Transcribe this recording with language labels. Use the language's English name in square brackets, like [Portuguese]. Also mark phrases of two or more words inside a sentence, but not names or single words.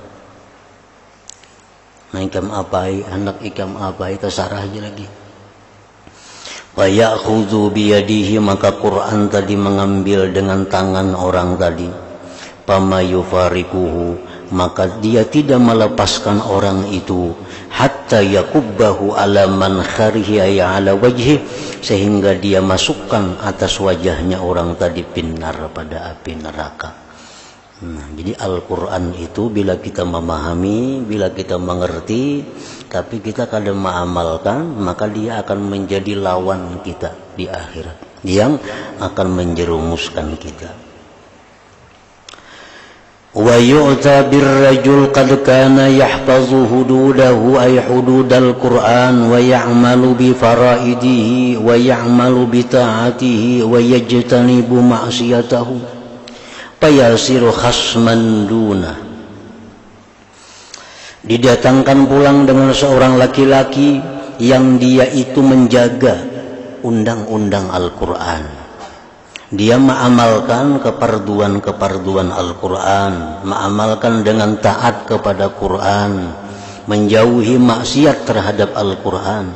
[Banjar] Nah, ikam apai, anak ikam apai, terserah aja lagi. [Arabic] ويأخذ بيده, [Banjar] maka Quran tadi mengambil dengan tangan orang tadi. [Arabic] فما يفارقه, [Banjar] maka dia tidak melepaskan orang itu [Arabic] حتى يكبه على منخره على وجهه, [Banjar] sehingga dia masukkan atas wajahnya orang tadi finnar, pada api neraka. Nah, jadi Al-Quran itu bila kita memahami, bila kita mengerti, tapi kita kadang mengamalkan, maka dia akan menjadi lawan kita di akhirat, yang akan menjerumuskan kita. [Arabic] ويؤتى بالرجل قد كان يحفظ حدوده أي حدود القرآن ويعمل بفرائضه ويعمل بطاعته ويجتنب معصيته فيصير خصما دونه. [Banjar] Didatangkan pulang dengan seorang laki-laki yang dia itu menjaga undang-undang Al-Quran. Dia mengamalkan keparduan-keparduan Al-Quran, mengamalkan dengan taat kepada Quran, menjauhi maksiat terhadap Al-Quran.